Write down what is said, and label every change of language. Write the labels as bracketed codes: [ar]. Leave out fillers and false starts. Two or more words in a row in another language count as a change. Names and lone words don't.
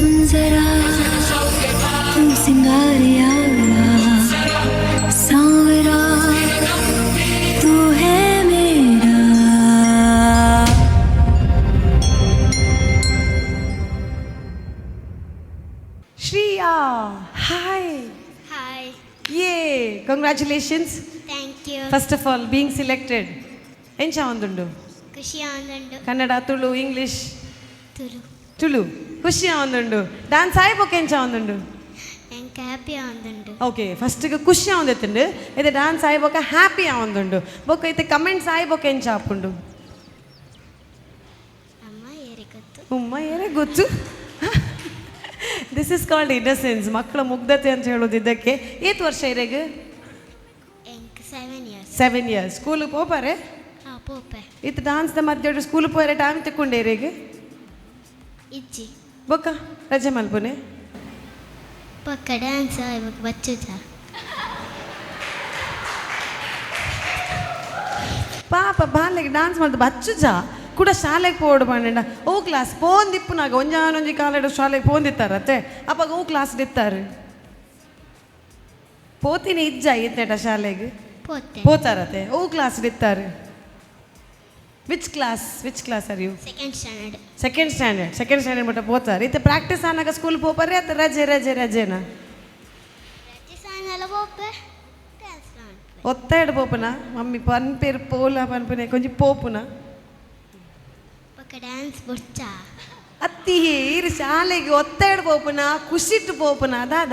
[hi] जरा तू सिंगारिया सांवरा तू है मेरा. [en] Shriya, hi. Hi. Yay, congratulations. Thank you. First of all, being selected. [tcy] ಎಂಚ ಒಂದುಂಡು ಖುಷಿ ಆಂದುಂಡು. ಕನ್ನಡ, ತುಳು, ಇಂಗ್ಲಿಷ್? ತುಳು. ಖುಷಿ ಒಂದುಂಡು. ಡ್ಯಾನ್ಸ್ ಆಯ್ಬೋಕೆ ಎಂಚ ಒಂದುಂಡು? ಎಂಕ ಹ್ಯಾಪಿ ಆಂದುಂಡು. ಓಕೆ, ಫಸ್ಟಿಗೆ ಖುಷಿ ಆಂದಿತ್ತುಂಡು ಇದು ಡ್ಯಾನ್ಸ್ ಆಯ್ಬೋಕ ಹ್ಯಾಪಿ ಆಂದುಂಡು ಬೊಕ್ಕ ಐತೆ ಕಮೆಂಟ್ಸ್ ಆಯ್ಬೋಕೆ ಎಂಚ ಆಪುಂಡು? ಅಮ್ಮ ಏರಿ ಗೊತ್ತು. ಉಮ್ಮ ಏನೇ ಗೊತ್ತು. [en] This is called innocence. [kn] ಮಕ್ಕಳ ಮುಗ್ಧತೆ ಅಂತ ಹೇಳೋದು ಇದಕ್ಕೆ. [tcy] ಏತ್ ವರ್ಷ ಇರೆಗೆ? ಎಂಕ 7 years. [en] 7 years. [kn] ಸ್ಕೂಲಿಗೆ ಹೋಗ್ಬಾರೆ? [tcy] ಹಾಂ ಪೋಪೆ. [kn] ಇದು ಡ್ಯಾನ್ಸ್ ಮಧ್ಯ ಸ್ಕೂಲಿಗೆ ಹೋದ್ರೆ ಟೈಮ್ ತಗೊಂಡೆ ಇರೆಗೆ? [tcy] ಇಜ್ಜಿ. ಬೊಕ್ಕ ರಜೆ ಮಲ್ಪುನೆ? ಪಕ್ಕ ಡ್ಯಾನ್ಸ್ ಇವಾಗ ಬಚ್ಚುಜ. ಪಾಪ ಬಾಲ್ಯಗೆ ಡ್ಯಾನ್ಸ್ ಮಾಡ್ದು ಬಚ್ಚುಜ ಕೂಡ ಶಾಲೆಗೆ ಪೋಡು ಪಂಡ ಓ ಕ್ಲಾಸ್ ಪೋಂದಿಪ್ಪುನಾಗ ಒಂಜಾನೊಂಜಿ ಕಾಲಡು ಶಾಲೆಗೆ ಪೋಂದಿತ್ತಾರತ್ತೆ ಅಪ್ಪಾಗ ಓ ಕ್ಲಾಸ್ ಇತ್ತಾರೆ ಪೋತಿನಿ ಇಜ್ಜ ಇತ್ತೇಟ ಶಾಲೆಗೆ ಪೋತಾರತ್ತೆ ಓ ಕ್ಲಾಸ್ ಇತ್ತಾರೆ. [en] Which class are you? Second standard. Second standard [tcy] ಮಟ್ಟ ಪೋತಾರೆ. ಇತ್ತೆ ಪ್ರಾಕ್ಟೀಸ್ ಆನಾಗ ಸ್ಕೂಲ್ ಪೋಪರ್ರಿ ಅಥವಾ ರಜೆನಾ? ಪ್ರಾಕ್ಟೀಸ್ ಪೋಪೆ ಡ್ಯಾನ್ಸ್ ಮಾಡ್ಪೆ. ಒತ್ತಾಯಿಡು ಪೋಪುನ ಮಮ್ಮಿ ಪನ್ಪೇರು ಪೋಲ ಪನ್ಪನೆ ಕೊಂಚ ಪೋಪುನ ಪಕ್ಕ ಡ್ಯಾನ್ಸ್ ಬುಡ್ಚ ಅತ್ತಿ ಇರು ಶಾಲೆಗೆ ಒತ್ತಾಯಿಡು ಪೋಪುನ ಖುಷಿಟ್ಟು ಪೋಪುನ ಅದಾದ